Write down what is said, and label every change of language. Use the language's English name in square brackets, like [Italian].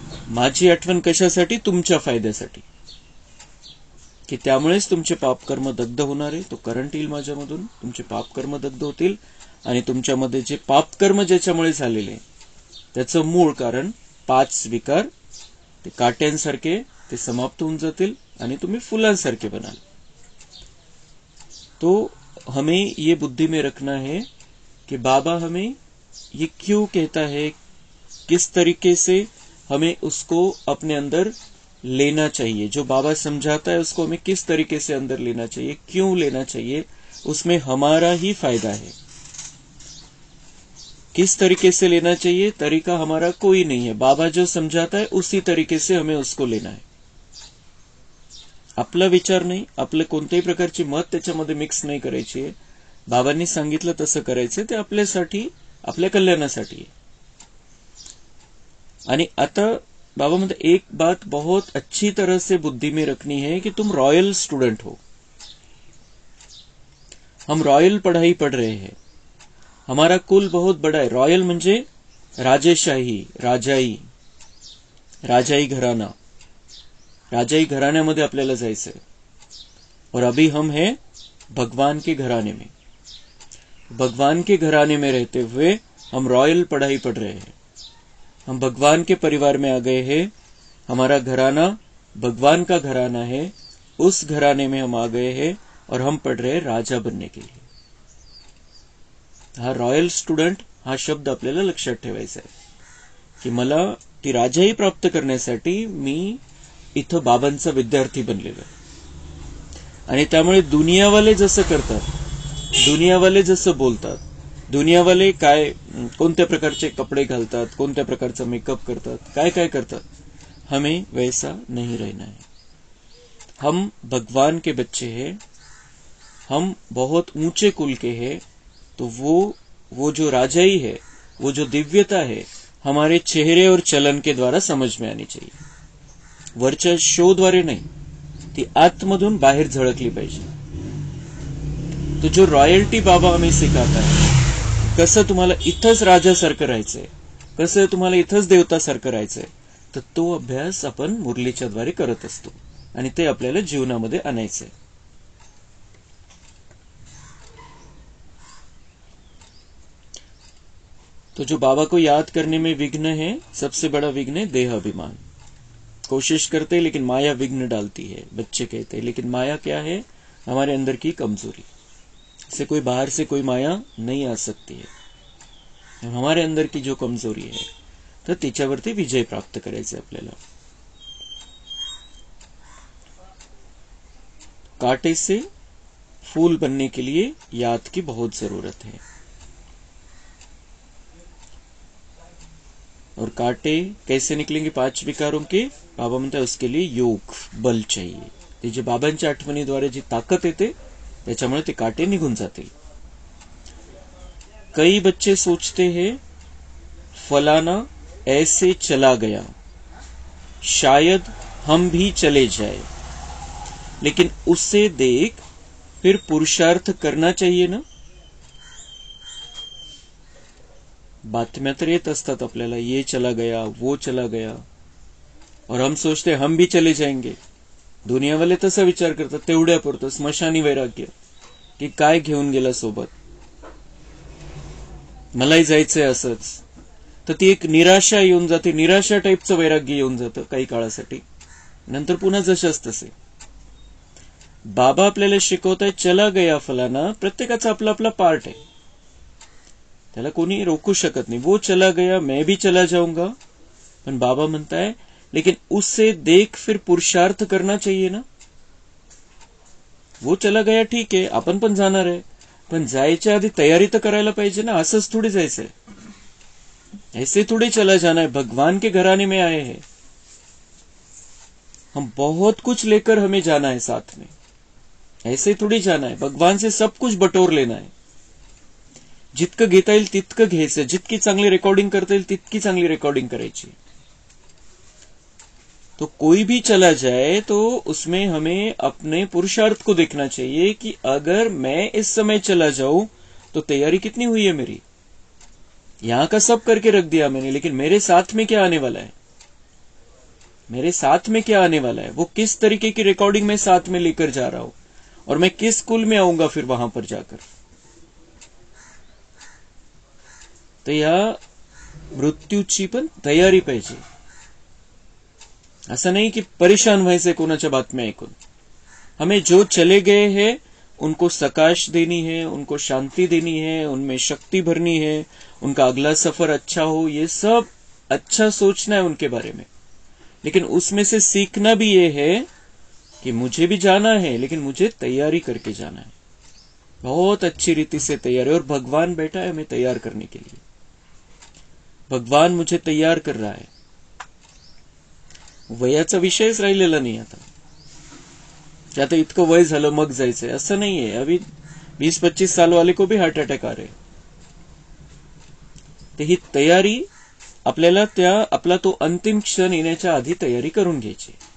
[Marathi] माझी आठवण कशासाठी? तुमच्या फायद्यासाठी, की त्यामुळेच तुमचे पापकर्म दग्ध होणार आहे. तो करंट येईल माझ्यामधून, तुमचे पापकर्म दग्ध होतील आणि तुमच्यामध्ये जे पापकर्म ज्याच्यामुळे झालेले त्याचं मूळ कारण 5 विकार, ते काट्यांसारखे ते समाप्त होऊन जातील आणि तुम्ही फुलांसारखे बनाल. [Hindi] तो हमें ये बुद्धि में रखना है कि बाबा हमें ये क्यों कहता है, किस तरीके से हमें उसको अपने अंदर लेना चाहिए. जो बाबा समझाता है उसको हमें किस तरीके से अंदर लेना चाहिए, क्यों लेना चाहिए, उसमें हमारा ही फायदा है. किस तरीके से लेना चाहिए, तरीका हमारा कोई नहीं है. बाबा जो समझाता है उसी तरीके से हमें उसको लेना है. [Marathi] आपला विचार नाही, आपले कोणत्याही प्रकारची मत त्याच्यामध्ये मिक्स नाही करायची आहे. बाबांनी सांगितलं तसं करायचं, ते आपल्यासाठी, आपल्या कल्याणासाठी आहे. आणि आता बाबा म्हणते [Hindi] एक बात बहुत अच्छी तरह से बुद्धि में रखनी है कि तुम रॉयल स्टूडेंट हो. हम रॉयल पढ़ाई पढ़ रहे हैं. हमारा कुल बहुत बड़ा है. [Marathi] रॉयल म्हणजे राजेशाही, राजाई, राजाई घराना. राजाई घराण्यामध्ये आपल्याला जायचंय. [Hindi] और अभी हम हैं भगवान के घराने में. भगवान के घराने में रहते हुए हम रॉयल पढ़ाई पढ़ रहे हैं. हम भगवान के परिवार में आ गए हैं. हमारा घराना भगवान का घराना है. उस घराने में हम आ गए हैं और हम पढ़ रहे हैं राजा बनने के लिए. [Marathi] हा रॉयल स्टुडंट हा शब्द आपल्याला लक्षात ठेवायचा आहे की मला ती राजाई प्राप्त करण्यासाठी मी इथं बाबांचा विद्यार्थी बनलेलो आहे. आणि त्यामुळे दुनियावाले जसं करतात, दुनियावाले जसं बोलतात, दुनियावाले काय कोणत्या प्रकारचे कपडे घालतात, कोणत्या प्रकारचा मेकअप करतात, काय काय करतात, [Hindi] हमें वैसा नहीं रहना है. हम भगवान के बच्चे हैं, हम बहुत ऊंचे कुल के हैं. तो वो जो राजाई है, वो जो दिव्यता है, हमारे चेहरे और चलन के द्वारा समझ में आनी चाहिए. [Marathi] वरच्या शो द्वारे नाही, ती आतमधून बाहेर झळकली पाहिजे. [Hindi] तो जो रॉयल्टी बाबा हमें सिखाता है, [Marathi] कसं तुम्हाला इथंच राजासारखं राहायचंय, कसं तुम्हाला इथंच देवतासारखं राहायचंय, तर तो अभ्यास आपण मुरलीच्या द्वारे करत असतो आणि ते आपल्याला जीवनामध्ये आणायचंय. [Hindi] तो जो बाबा को याद करने में विघ्न है, सबसे बड़ा विघ्न है देह अभिमान. कोशिश करते हैं लेकिन माया विघ्न डालती है. बच्चे कहते हैं लेकिन माया क्या है? हमारे अंदर की कमजोरी. से कोई बाहर से कोई माया नहीं आ सकती है. हमारे अंदर की जो कमजोरी है, [Marathi] तर तिच्यावरती विजय प्राप्त करायचे आपल्याला. [Hindi] कांटे से फूल बनने के लिए याद की बहुत जरूरत है. और कांटे कैसे निकलेंगे 5 विकारों के? बाबा म्हणता है उसके लिए योग, बल चाहिए. [Marathi] ते जे बाबांच्या आठवणीद्वारे जी ताकद येते त्याच्यामुळे ते कांटे निघून जातील. [Hindi] कई बच्चे सोचते हैं फलाना ऐसे चला गया, शायद हम भी चले जाए, लेकिन उससे देख फिर पुरुषार्थ करना चाहिए ना. [Marathi] बातम्या तर येत असतात आपल्याला, [Hindi] ये चला गया, वो चला गया, और हम सोचते हम भी चले जाएंगे. [Marathi] दुनियावाले तसा विचार करतात, तेवढ्यापुरतं स्मशानी वैराग्य, की काय घेऊन गेला सोबत, मलाही जायचंय असंच. तर ती एक निराशा येऊन जाते, निराशा टाईपचं वैराग्य येऊन जातं काही काळासाठी, नंतर पुन्हा जशाच तसे. बाबा आपल्याला शिकवताय [Hindi] चला गया फलाना, [Marathi] प्रत्येकाचा आपला आपला पार्ट आहे, त्याला कोणी रोकू शकत नाही. [Hindi] वो चला गया, मैं भी चला जाऊंगा. [Marathi] पण बाबा म्हणताय [Hindi] लेकिन उससे देख फिर पुरुषार्थ करना चाहिए ना. वो चला गया [Marathi] ठीक आहे, आपण पण जाणार आहे, पण जायच्या आधी तयारी तर करायला पाहिजे ना. असंच थोडी जायचंय, [Hindi] ऐसे थोड़ी चला जाना है. भगवान के घराने में आए हैं, हम बहुत कुछ लेकर हमें जाना है साथ में. ऐसे थोडी जाना है, भगवान से सब कुछ बटोर लेना है. [Marathi] जितकं घेता येईल तितकं घ्यायचं, जितकी चांगली रेकॉर्डिंग करता येईल तितकी चांगली रेकॉर्डिंग करायची. [Hindi] तो कोई भी चला जाए तो उसमें हमें अपने पुरुषार्थ को देखना चाहिए कि अगर मैं इस समय चला जाऊं तो तैयारी कितनी हुई है मेरी। यहां का सब करके रख दिया मैंने, लेकिन मेरे साथ में क्या आने वाला है, मेरे साथ में क्या आने वाला है, वो किस तरीके की रिकॉर्डिंग मैं साथ में लेकर जा रहा हूं, और मैं किस स्कूल में आऊंगा फिर वहां पर जाकर। [Marathi] तर या मृत्यूची पण तयारी पाहिजे। असं नहीं कि परेशान व्हायचे कोणाच्या बातम्या ऐकून। [Hindi] हमें जो चले गए हैं उनको सकाश देनी है, उनको शांति देनी है, उनमें शक्ति भरनी है, उनका अगला सफर अच्छा हो, ये सब अच्छा सोचना है उनके बारे में। लेकिन उसमें से सीखना भी ये है कि मुझे भी जाना है, लेकिन मुझे तैयारी करके जाना है, बहुत अच्छी रीति से तैयारी। और भगवान बैठा है हमें तैयार करने के लिए, भगवान मुझे तैयार कर रहा है। [Marathi] वयाचा विषयच राहिलेला नाही आता, की आता इतकं वय झालं मग जायचंय, असं नाहीये। [Hindi] अभी 20-25 साल वाले को भी हार्ट अटॅक आ रहे। [Marathi] तर ही तयारी आपल्याला आपला तो अंतिम क्षण येण्याच्या आधी तयारी करून घ्यायची।